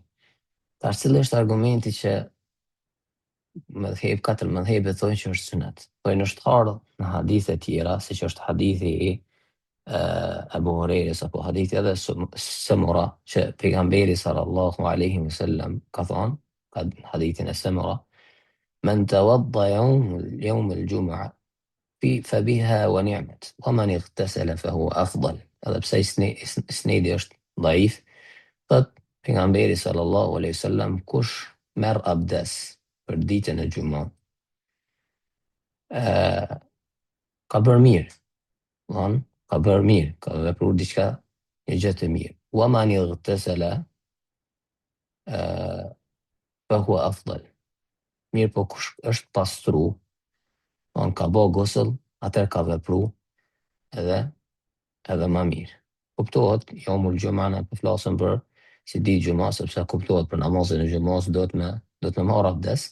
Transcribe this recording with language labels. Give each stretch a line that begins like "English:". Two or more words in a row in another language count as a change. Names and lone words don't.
Albanian: Tash cili është argumenti që 4 mëdhhebe thonë që është sunet? Thonë është ardhur në hadithe tjera, siç është hadithi I Abu Hurajres apo hadithi edhe Samura, që pejgamberi
Arabic: صلى الله عليه وسلم
Albanian: ka thonë, hadithin e Samura,
Arabic: من توضأ يوم الجمعة فبها ونعمت ومن اغتسل فهو أفضل.
Albanian: Edhe pse isnedi është dhaif, thot pejgamberi
Arabic: صلى الله عليه وسلم,
Albanian: kush merr abdes për ditën e gjumon, ka bërë mirë. Ka bërë mirë, ka vepruar diçka një gjë të mirë.
Arabic: ومن اغتسل فهو أفضل.
Albanian: Mirë po kush është pastru, ka bë gusl, atëherë ka vepruar edhe më mirë. Kuptohet,
Arabic: يوم الجمعة
Albanian: ne po flasim për si ditë gjuma, sepse kuptohet për namazin e gjumos do të marr abdes.